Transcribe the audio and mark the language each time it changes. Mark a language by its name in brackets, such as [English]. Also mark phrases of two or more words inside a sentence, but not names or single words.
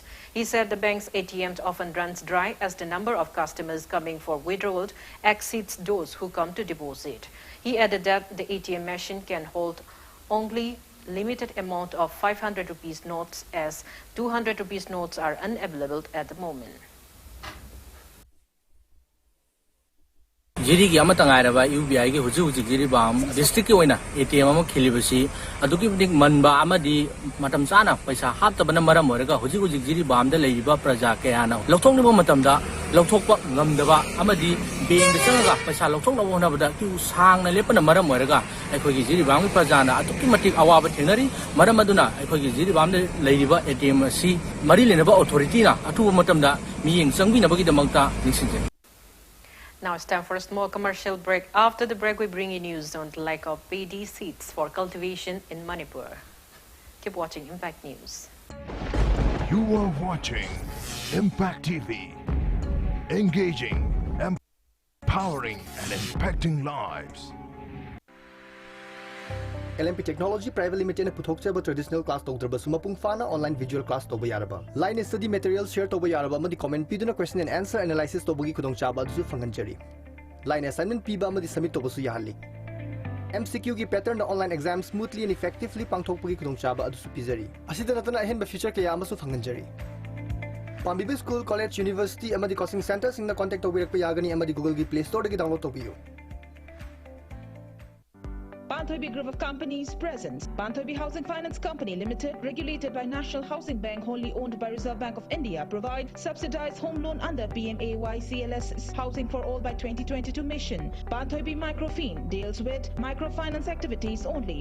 [English] He said the bank's ATMs often runs dry as the number of customers coming for withdrawal exceeds those who come to deposit. He added that the ATM machine can hold only limited amount of 500 rupees notes as 200 rupees notes are unavailable at the moment. [Manipuri] Jiri ki amata ngai raba UBI ki huju Jiribam district ki oina ATM ama khilibasi aduki dik manba amadi matam chana paisa haptabana maram oraga huju Jiribam da leiba praja kayana lokthong ni matam da lokthokpa ngamdaba amadi bank da changa paisa lokthok na wona bada ki sang na lepana maram oraga akhoi ki Jiribam ki praja na aduki matik awaba thenari maram aduna akhoi ki Jiribam da leiba ATM si mari lenaba authority na atu matam da mi yeng changbi na bagi da mangta ningsinje. [English] Now it's time for a small commercial break. After the break, we bring you news on the lack of paddy seeds for cultivation in Manipur. Keep watching Impact News. You are watching Impact TV. Engaging, empowering, and impacting lives. [Manipuri] LMP Technology Private Limited na puthokchaba [English] traditional class [Manipuri] tawdraba sumapung fana [English] online visual class [Manipuri] tawba yaraba [English] line study material share [Manipuri] tawba yaraba amadi comment piduna [English] question and answer analysis [Manipuri] tawbagi khudongchaba adu fanganjari [English] line assignment [Manipuri] piba amadi submit tawbasu yahalli MCQ ki pattern na [English] online exam smoothly and effectively [Manipuri] pangthokpagi khudongchaba adu su pizari asida natana ahen ba feature kaya amasu fanganjari Pambibi [English] School College University [Manipuri] amadi [English] coaching center [Manipuri] singna contact tawbirak pa yagani amadi Google ki Play Store dagi download tawbiyo [English] Panthoibi Group of Companies presents Panthoibi Housing Finance Company Limited, regulated by National Housing Bank, wholly owned by Reserve Bank of India, provide subsidized home loan under PMAY CLS Housing for All by 2022 mission. Panthoibi Microfin deals with microfinance activities only.